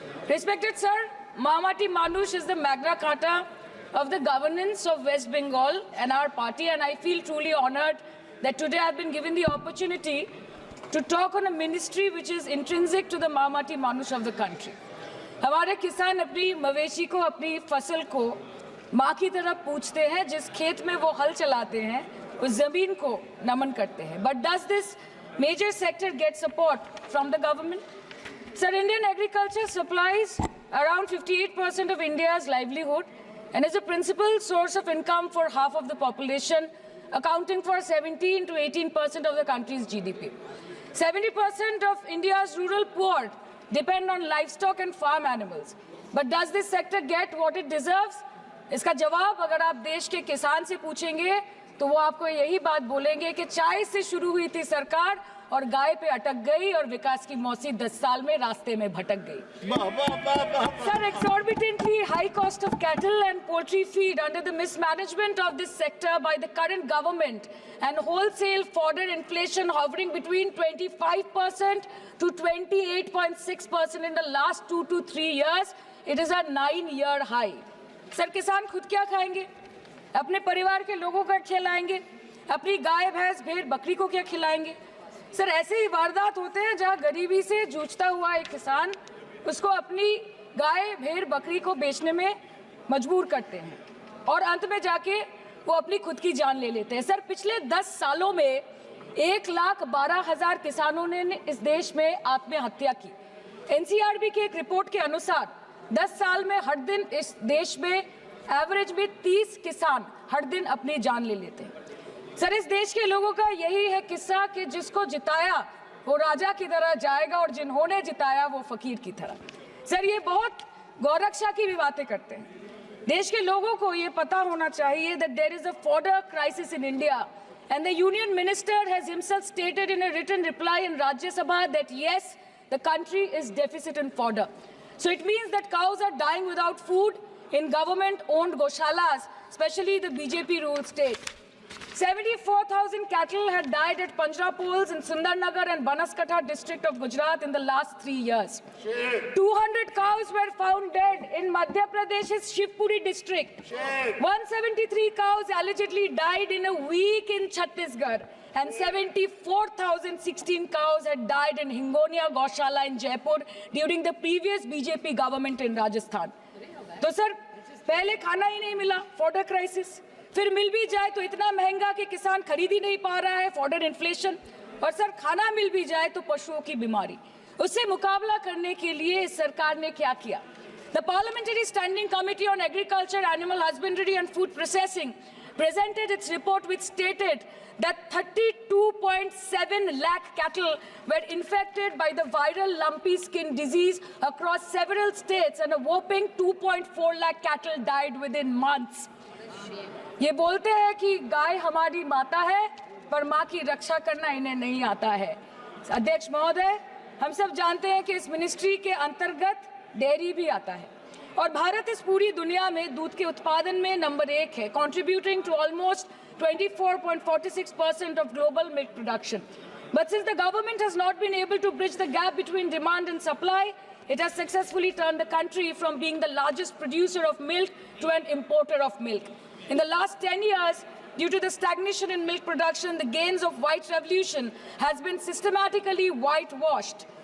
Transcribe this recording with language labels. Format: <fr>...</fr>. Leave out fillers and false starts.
<en>Respected sir, Mamati Manush is the Magna Carta of the governance of West Bengal and our party, and I feel truly honored that today I've been given the opportunity to talk on a ministry which is intrinsic to the Mamati Manush of the country.</en> <hi>हमारे किसान अपनी मवेशी को, अपनी फसल को माँ की तरह पूछते हैं, जिस खेत में वो हल चलाते हैं उस जमीन को नमन करते हैं।</hi> <en>But does this major sector get support from the government? Sir, Indian agriculture supplies around 58% of India's livelihood and is a principal source of income for half of the population, accounting for 17 to 18% of the country's GDP. 70% of India's rural poor depend on livestock and farm animals. But does this sector get what it deserves?</en> <hi>इसका जवाब अगर आप देश के किसान से पूछेंगे तो वो आपको यही बात बोलेंगे कि चाय से शुरू हुई थी सरकार और गाय पे अटक गई और विकास की मौसी 10 साल में रास्ते में भटक गई।</hi> <en>Sir, exorbitantly high cost of cattle and poultry feed under the mismanagement of this sector by the current government and wholesale fodder inflation hovering between 25% to 28.6% in the last 2 to 3 years, it is a 9-year high.</en> <hi>Sir, किसान खुद क्या खाएंगे? अपने परिवार के लोगों का खिलाएंगे? अपनी गाय भैंस भेड़ बकरी को क्या खिलाएंगे? सर, ऐसे ही वारदात होते हैं जहां गरीबी से जूझता हुआ एक किसान उसको अपनी गाय भेड़ बकरी को बेचने में मजबूर करते हैं। और अंत में जाके वो अपनी खुद की जान ले लेते हैं। सर, पिछले 10 सालों में 1,12,000 किसानों ने इस देश में आत्महत्या की। एनसीआरबी की एक रिपोर्ट के अनुसार 10 साल में हर दिन इस देश में एवरेज में 30 किसान हर दिन अपनी जान ले लेते हैं। सर, इस देश के लोगों का यही है किस्सा कि जिसको जिताया वो राजा की तरह जाएगा और जिन्होंने जिताया वो फकीर की तरह। सर, ये बहुत गौरक्षा की भी बातें करते हैं। देश के लोगों को ये पता होना चाहिए</hi> <en>that there is a fodder crisis in India, and the union minister has himself stated in a written reply in Rajya Sabha that yes, the country is deficit in fodder. So it means that cows are dying without food in government-owned goshalas, especially the BJP-ruled state. 74,000 cattle had died at Panjrapols in Sundarnagar and Banaskantha district of Gujarat in the last 3 years. 200 cows were found dead in Madhya Pradesh's Shivpuri district. 173 cows allegedly died in a week in Chhattisgarh. And 74,016 cows had died in Hingonia Gaushala in Jaipur during the previous BJP government in Rajasthan.</en> <hi>तो sir, पहले खाना ही नहीं मिला, fodder crisis, फिर मिल भी जाए तो इतना महंगा कि किसान खरीद ही नहीं पा रहा है, फॉडर इन्फ्लेशन, और सर खाना मिल भी जाए तो पशुओं की बीमारी। उससे मुकाबला करने के लिए सरकार ने क्या किया?</hi> <en>The Parliamentary Standing Committee on Agriculture, Animal Husbandry and Food Processing presented its report which stated that 32.7 lakh cattle were infected by the viral lumpy skin disease across several states and a whopping 2.4 lakh cattle died within months.</en> <hi>ये बोलते हैं कि गाय हमारी माता है पर माँ की रक्षा करना इन्हें नहीं आता है। अध्यक्ष महोदय, हम सब जानते हैं कि इस मिनिस्ट्री के अंतर्गत डेयरी भी आता है और भारत इस पूरी दुनिया में दूध के उत्पादन में नंबर 1 है,</hi> <en>contributing to almost 24.46% of global milk production. But since the government has not been able to bridge the gap between demand and supply, it has successfully turned the country from being the largest producer of milk to an importer of milk. In the last 10 years, due to the stagnation in milk production, the gains of white revolution has been systematically whitewashed.</en>